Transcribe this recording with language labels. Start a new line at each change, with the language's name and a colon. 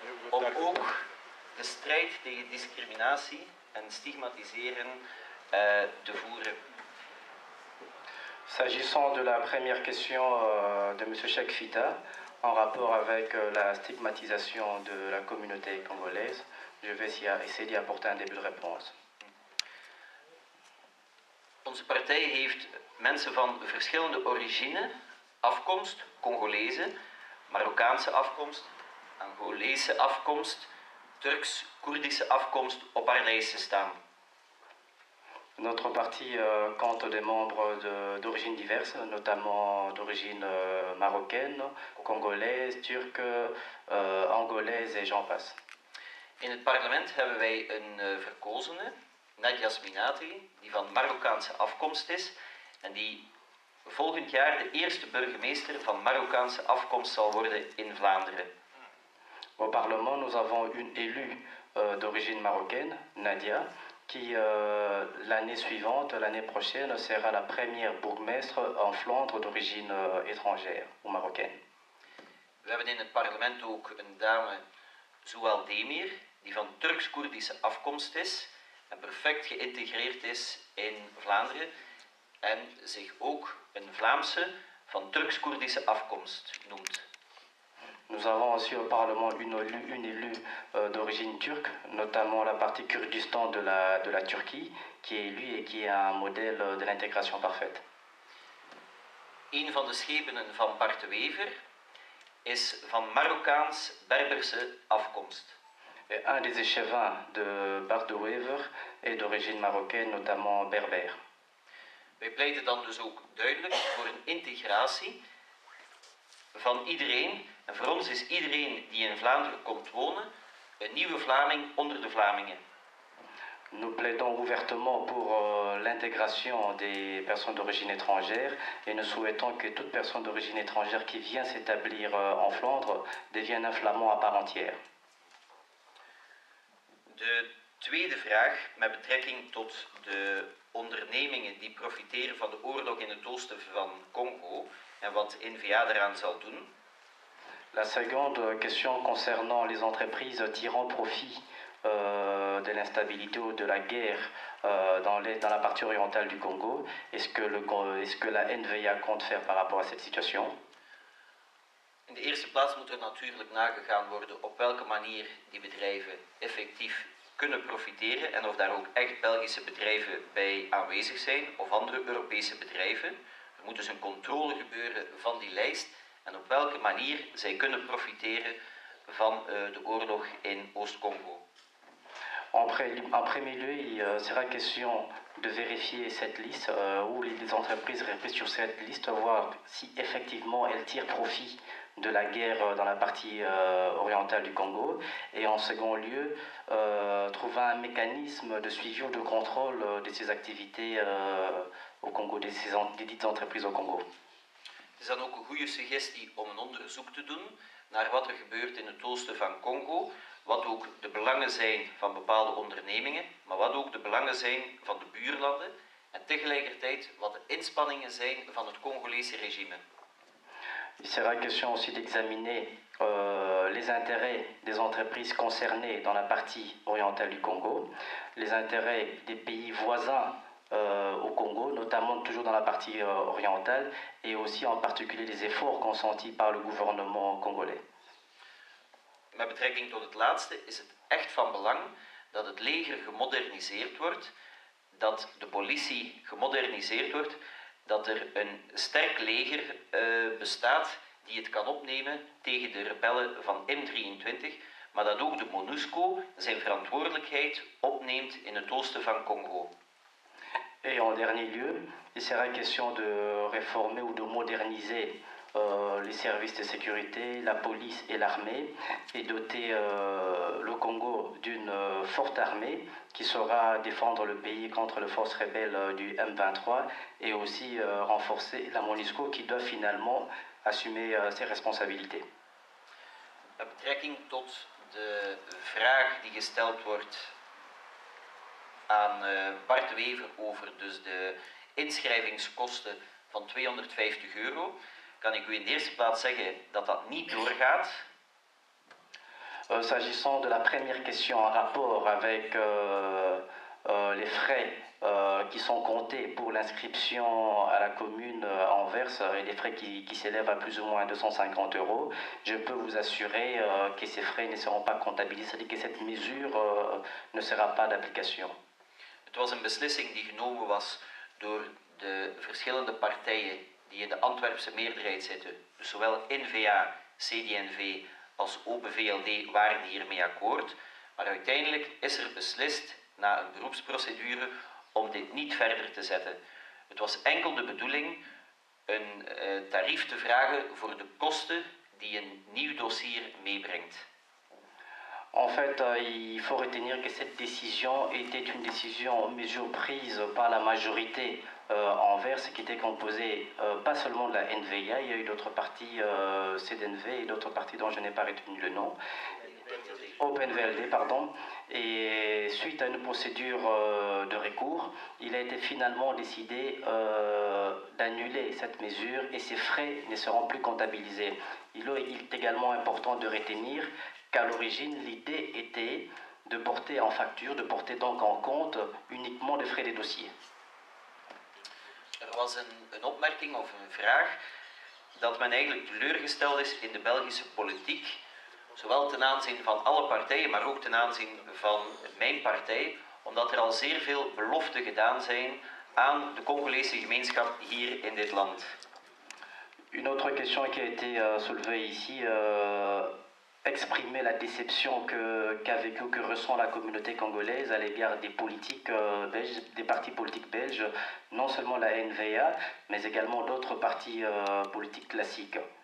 Dutch: Om ook de strijd tegen discriminatie en stigmatiseren te voeren.
French: S'agissant de la première question de M. Cheikh Fita, en rapport avec la stigmatisation de la communauté congolaise, je vais essayer d'y apporter un début de réponse.
Dutch: Onze partij heeft mensen van verschillende origine, afkomst, Congolese, Marokkaanse afkomst, Angolese afkomst, Turks-Koerdische afkomst op haar lijsten staan.
French: Notre parti compte des membres d'origines diverses, notamment d'origine marocaine, congolaise, turque, angolaise et j'en passe.
Dutch: In het parlement hebben wij een verkozene, Nadia Sminati, die van Marokkaanse afkomst is en die volgend jaar de eerste burgemeester van Marokkaanse afkomst zal worden in Vlaanderen.
French: Au Parlement, nous avons une élue d'origine marocaine, Nadia, qui l'année suivante, l'année prochaine, sera la première bourgmestre en Flandre d'origine étrangère ou marocaine.
Dutch: We hebben in het parlement ook een dame, Zoual Demir, die van Turks-Koerdische afkomst is en perfect geïntegreerd is in Vlaanderen en zich ook een Vlaamse van Turks-Koerdische afkomst noemt.
French: Nous avons aussi au Parlement une élue d'origine turque, notamment la partie Kurdistan de la Turquie, qui est élu et qui est un modèle de l'intégration parfaite.
Dutch: Een van de schepenen van Bart de Wever is van Marokkaans-Berberse afkomst.
French: Et un des échevins de Bart de Wever est d'origine marocaine, notamment berbère.
Dutch: Wij pleiten dan dus ook duidelijk voor een integratie van iedereen. En voor ons is iedereen die in Vlaanderen komt wonen een nieuwe Vlaming onder de Vlamingen.
French: Nous plaidons ouvertement pour l'intégration des personnes d'origine étrangère et nous souhaitons que toute personne d'origine étrangère qui vient s'établir en Flandre devienne un Flamand à part entière.
Dutch: De tweede vraag met betrekking tot de ondernemingen die profiteren van de oorlog in het oosten van Congo en wat NVA daaraan zal doen.
French: La seconde question concernant les entreprises tirant profit de l'instabilité ou de la guerre dans la partie orientale du Congo. Est-ce que la NVA compte faire par rapport à cette situation?
Dutch: In de eerste plaats moet er natuurlijk nagegaan worden op welke manier die bedrijven effectief kunnen profiteren en of daar ook echt Belgische bedrijven bij aanwezig zijn of andere Europese bedrijven. Er moet dus een controle gebeuren van die lijst en op welke manier zij kunnen profiteren van de oorlog in Oost-Congo.
French: En premier lieu, il sera question de vérifier cette liste où les entreprises restent sur cette liste, voir si effectivement elles tirent profit de la guerre dans la partie orientale du Congo. Et en second lieu, trouver un mécanisme de suivi ou de contrôle de ces activités au Congo, des dites entreprises au Congo.
Dutch: Het is dan ook een goede suggestie om een onderzoek te doen naar wat er gebeurt in het oosten van Congo, wat ook de belangen zijn van bepaalde ondernemingen, maar wat ook de belangen zijn van de buurlanden en tegelijkertijd wat de inspanningen zijn van het Congolese regime.
French: Il sera question aussi d'examiner les intérêts des entreprises concernées dans la partie orientale du Congo, les intérêts des pays voisins au Congo, notamment toujours dans la partie orientale, et aussi en particulier les efforts consentis par le gouvernement congolais.
Dutch: Met betrekking tot het laatste is het echt van belang dat het leger gemoderniseerd wordt, dat de politie gemoderniseerd wordt, dat er een sterk leger bestaat die het kan opnemen tegen de rebellen van M23, maar dat ook de MONUSCO zijn verantwoordelijkheid opneemt in het oosten van Congo.
French: Et en dernier lieu, il sera question de réformer ou de moderniser les services de sécurité, la police et l'armée, et doter le Congo d'une forte armée qui saura défendre le pays contre les forces rebelles du M23 et aussi renforcer la MONUSCO qui doit finalement assumer ses responsabilités.
Dutch: Met betrekking tot de vraag die gesteld wordt aan Bart de Wever over dus de inschrijvingskosten van €250, kan ik u in de eerste plaats zeggen dat dat niet doorgaat.
French: S'agissant de la première question en rapport avec les frais qui sont comptés pour l'inscription à la commune Anvers et des frais qui s'élèvent à plus ou moins €250, je peux vous assurer que ces frais ne seront pas comptabilisés, c'est-à-dire que cette mesure ne sera pas d'application.
Dutch: Het was een beslissing die genomen was door de verschillende partijen die in de Antwerpse meerderheid zitten. Dus zowel NVA, CD&V als Open VLD waren hiermee akkoord. Maar uiteindelijk is er beslist na een beroepsprocedure om dit niet verder te zetten. Het was enkel de bedoeling een tarief te vragen voor de kosten die een nieuw dossier meebrengt.
French: En fait, il faut retenir que cette décision était une décision, une mesure prise par la majorité Anvers, qui était composée pas seulement de la NVA, il y a eu d'autres partis CDNV et d'autres partis dont je n'ai pas retenu le nom. OpenVLD, pardon. Et suite à une procédure de recours, il a été finalement décidé d'annuler cette mesure et ces frais ne seront plus comptabilisés. Il est également important de retenir qu'à l'origine, l'idée était de porter en facture, de porter donc en compte uniquement les frais des dossiers.
Dutch: Er was een opmerking of een vraag dat men eigenlijk teleurgesteld is in de Belgische politiek, zowel ten aanzien van alle partijen, maar ook ten aanzien van mijn partij, omdat er al zeer veel beloften gedaan zijn aan de Congolese gemeenschap hier in dit land.
French: Une autre question qui a été soulevée ici, exprimer la déception qu'a vécu, que ressent la communauté congolaise à l'égard des politiques belges, des partis politiques belges, non seulement la NVA, mais également d'autres partis politiques classiques.